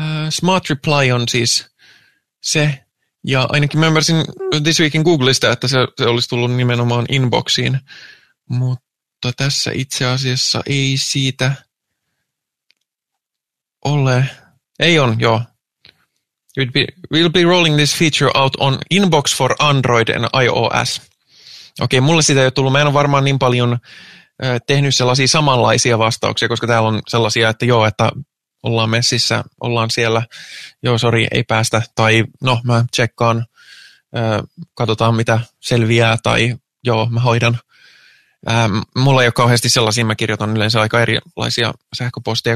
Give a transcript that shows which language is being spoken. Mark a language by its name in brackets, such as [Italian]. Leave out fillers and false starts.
[Finnish] Smart Reply on siis se. Ja ainakin mä ymmärsin This Week in Googlesta, että se olisi tullut nimenomaan inboxiin. Mutta tässä itse asiassa ei siitä ole. Ei on, joo. [English] We'll be rolling this feature out on Inbox for Android and iOS. [Finnish] Okei, mulle sitä ei ole tullut. Mä en ole varmaan niin paljon tehnyt sellaisia samanlaisia vastauksia, koska täällä on sellaisia, että joo, että ollaan messissä, ollaan siellä. Joo, sori, ei päästä. Tai no, mä tsekkaan, katsotaan mitä selviää. Tai joo, mä hoidan. Mulla ei ole kauheasti sellaisia, mä kirjoitan yleensä aika erilaisia sähköposteja.